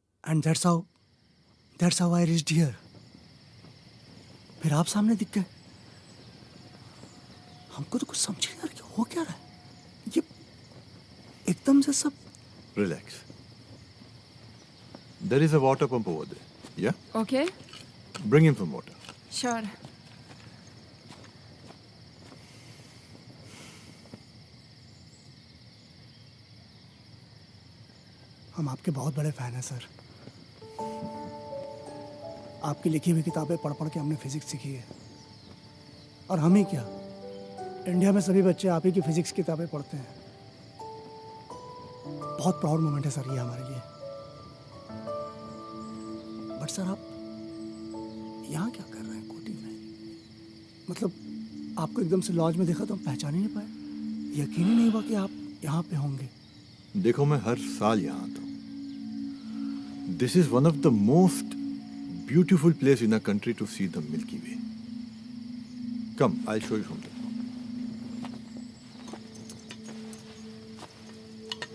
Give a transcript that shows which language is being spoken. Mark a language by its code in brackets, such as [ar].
[en] And that's how I reached here. [hi] फिर आप सामने दिख गए। हमको तो कुछ समझ नहीं आ रहा कि हो क्या रहा है। ये एकदम से सब। [en] Relax. There is a water pump over there. Yeah? Okay. Bring him some water. Sure. [hi] हम आपके बहुत बड़े फैन हैं सर। आपकी लिखी हुई किताबें पढ़ पढ़ के हमने फिजिक्स सीखी है। और हम ही क्या, इंडिया में सभी बच्चे आप ही की फिजिक्स किताबें पढ़ते हैं। बहुत प्राउड मोमेंट है सर ये हमारे लिए। बट सर आप यहाँ क्या कर रहे हैं कोटी में? मतलब आपको एकदम से लॉज में देखा तो हम पहचान ही नहीं पाए। यकीन ही नहीं हुआ कि आप यहाँ पे होंगे। देखो मैं हर साल यहाँ आता हूँ। [en] This is one of the most beautiful place in our country to see the Milky Way. Come, I'll show you something.